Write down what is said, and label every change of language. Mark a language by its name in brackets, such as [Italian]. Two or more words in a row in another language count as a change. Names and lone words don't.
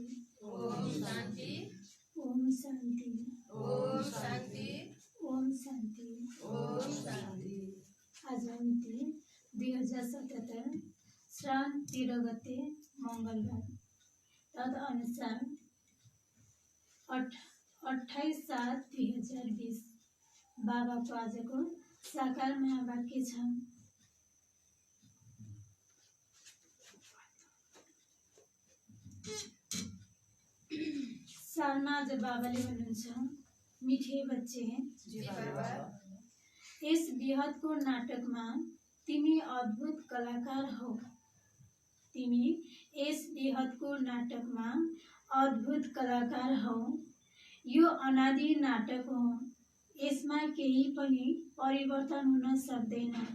[Nepali] ओम शांति। ओम शांति। ओम शांति। ओम शांति। ओम शांति। आज मिति 2077 श्रावण 13 गते मंगलबार। तदनुसार 28/7/2020 बाबाको आजको साकार महावाक्य छ। सालमा आज बाबाले भन्नुहुन्छ, [Hindi] मिठे बच्चे, जी बाबा। [Nepali] यस बिहदको नाटकमा तिमी अद्भुत कलाकार हौ। तिमी यस बिहदको नाटकमा अद्भुत कलाकार हौ। यो अनादि नाटक हो। यसमा केही पनि परिवर्तन हुन सक्दैन।